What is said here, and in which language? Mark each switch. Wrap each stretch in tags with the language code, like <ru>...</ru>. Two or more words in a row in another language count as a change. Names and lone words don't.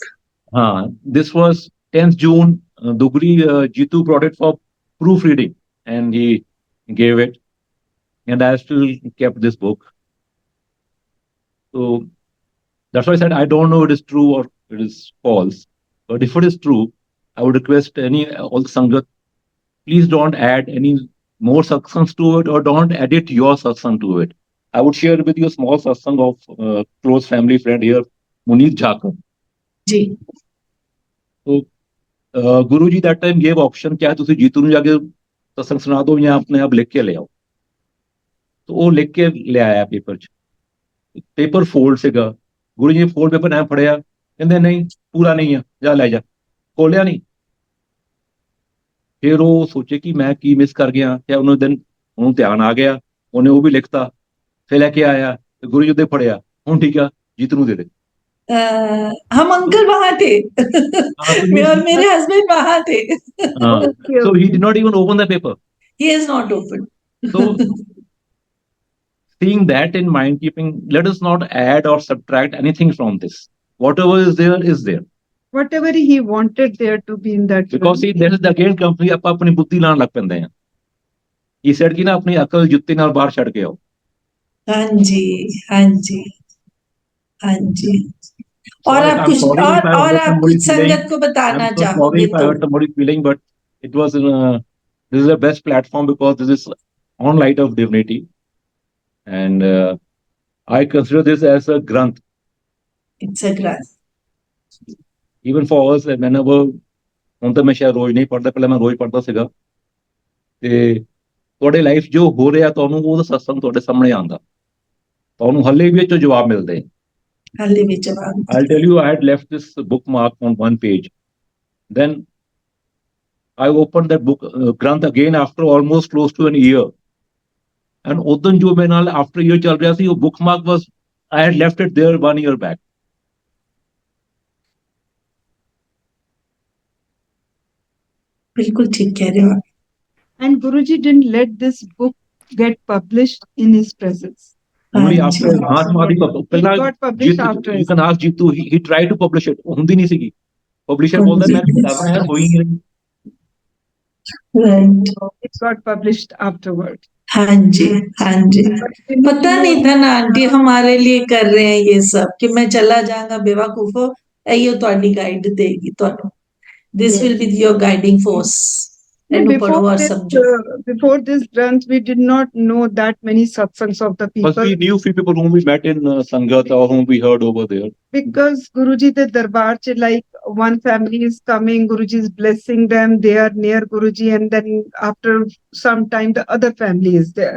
<en>this was 10th June Dugri Jitu brought it for proofreading and he gave it and I still kept this book so that's why I said I don't know if it is true or it is false but if it is true I would request any all the sangat please don't add any more satsangs to it or don't edit your satsang to it I would share with you a small satsang of close family friend here Munit Jhakar</en> <hi>जी</hi> <pa>so ਗੁਰੂ ਜੀ</pa> <en>that time gave option</en> <pa>ਚਾਹੇ ਤੁਸੀਂ ਜੀਤੂ ਨੂੰ ਜਾ ਕੇ ਸਤਸੰਗ ਸੁਣਾ ਦਿਓ ਜਾਂ ਆਪਣੇ ਆਪ ਲਿਖ ਕੇ ਲਿਆਓ तो ਉਹ ਲਿਖ ਕੇ ਲਿਆਇਆ ਪੇਪਰ 'ਚ ਪੇਪਰ ਫੋਲਡ ਸੀਗਾ ਗੁਰੂ ਜੀ ਨੇ ਫੋਲਡ ਪੇਪਰ ਐ ਫੜਿਆ ਕਹਿੰਦੇ ਨਹੀਂ ਪੂਰਾ ਨਹੀਂ ਆ ਜਾ ਲੈ ਜਾ ਖੋਲਿਆ ਨਹੀਂ ਫਿਰ ਉਹ ਸੋਚੇ ਕਿ ਮੈਂ ਕੀ ਮਿਸ ਕਰ ਗਿਆ, ਤੇ ਉਹਨੂੰ ਦਿਨ ਉਹਨੂੰ ਧਿਆਨ ਆ ਗਿਆ, ਉਹਨੇ ਉਹ ਵੀ ਲਿਖਤਾ, ਫਿਰ ਲੈ ਕੇ ਆਇਆ ਤੇ ਗੁਰੂ ਜੀ ਦੇ ਫੜਿਆ, ਹੁਣ ਠੀਕ ਆ ਜੀਤ ਨੂੰ ਦੇ ਦੇ।</pa> <hi>हम तो अंकल वहां थे। हाँ, तो मैं</hi> <en>he</en> <hi>और मेरे हस्बैंड वहां थे।</hi> <en>Okay, so he okay. did not even open the paper. He is not open. So seeing that in mind keeping, let us not add or subtract anything from this. Whatever is there is there. Whatever he wanted there to be in that Because see, film. there is the again company</en> <pa>ਆਪਾਂ ਆਪਣੀ ਬੁੱਧੀ ਲਾਣ ਲੱਗ ਪੈਂਦੇ ਆ।</pa> <en>He said</en> <pa>ਕਿ ਨਾ ਆਪਣੀ ਅਕਲ ਜੁੱਤੀ ਨਾਲ ਬਾਹਰ ਛੱਡ ਕੇ ਆਓ।</pa> <hi>हाँ जी, हाँ जी, हाँ जी। और</hi> <en>Sorry,</en> <hi>आप</hi> <en>I'm</en> <hi>कुछ</hi> <en>sorry if I</en> <hi>और</hi> <en>hurt</en> <hi>आप</hi> <en>somebody's</en> <hi>कुछ</hi> <en>feeling.</en> <hi>संगत को बताना</hi> <en>I'm so sorry</en> <hi>चाहोगे</hi> <en>if I</en> <hi>तो?</hi> <en>hurt somebody's feeling, but it was this is the best platform because this is on light of divinity, and I consider this as a granth. It's a grant. Even for us, whenever</en> <pa>ਹੁਣ ਤਾਂ ਮੈਂ ਸ਼ਾਇਦ ਰੋਜ਼ ਨਹੀਂ ਪੜ੍ਹਦਾ, ਪਹਿਲਾਂ ਮੈਂ ਰੋਜ਼ ਪੜ੍ਹਦਾ ਸੀਗਾ, ਤੇ ਤੁਹਾਡੇ ਲਾਈਫ ਜੋ ਹੋ ਰਿਹਾ ਤੁਹਾਨੂੰ ਉਹਦਾ ਸਤਸੰਗ ਤੁਹਾਡੇ ਸਾਹਮਣੇ ਆਉਂਦਾ, ਤੁਹਾਨੂੰ ਹੱਲੇ ਵੀ ਇਹ 'ਚੋਂ ਜਵਾਬ ਮਿਲਦੇ।</pa> <hi>हाली में जवाब।</hi> <en>I'll tell you, I had left this bookmark on one page. Then I opened that book, Granth, again after almost close to an year. And</en> <pa>ਉਦੋਂ ਜੋ ਮੇਰੇ ਨਾਲ</pa> <en>after year</en> <pa>ਚੱਲ ਰਿਹਾ ਸੀ, ਉਹ</pa> <en>bookmark was, I had left it there 1 year back.</en> <hi>बिल्कुल ठीक कह रहे हो आप।</hi> <en>And Guruji didn't let this book get published in his presence. Only</en> <hi>हाँ</hi> <en>after</en> <hi>जी,</hi> <pa>ਹਾਂ ਸਮਾਧੀ</pa> <en>It</en> <pa>ਪਹਿਲਾਂ</pa> <en>got published Jitu, after you his can ask Jitu, he tried to publish it,</en> <pa>ਉਹ ਹੁੰਦੀ ਨਹੀਂ ਸੀਗੀ। ਪਬਲਿਸ਼ਰ</pa> <hi>हाँ</hi> <pa>ਬੋਲਦਾ</pa> <hi>जी,</hi> <pa>ਮੈਂ ਕਰ ਰਿਹਾ ਯਾਰ, ਹੋਈ ਨਹੀਂ ਰਹੀ।</pa> <hi>राइट।</hi> <en>it got published afterward.</en> <hi>हाँ जी, हाँ जी।</hi> <en>But you know,</en> <hi>पता नहीं था ना आंटी हमारे लिए कर रहे हैं ये सब, कि मैं चला जाऊंगा बेवकूफो, इयो ਤੁਹਾਡੀ गाइड देगी ਤੁਹਾਨੂੰ।</hi> <en>This yes. will be your guiding force। No,</en> <pa>ਇਹਨੂੰ ਪੜੋ ਔਰ ਸਮਝੋ।</pa> <en>before this grant, we did not know that many satsangs of the But people. we knew few people whom we met in Sangat or whom we heard over there. Because Guruji the Darbar, like one family is coming, Guruji is blessing them, they are near Guruji, and then after some time the other family is there.</en>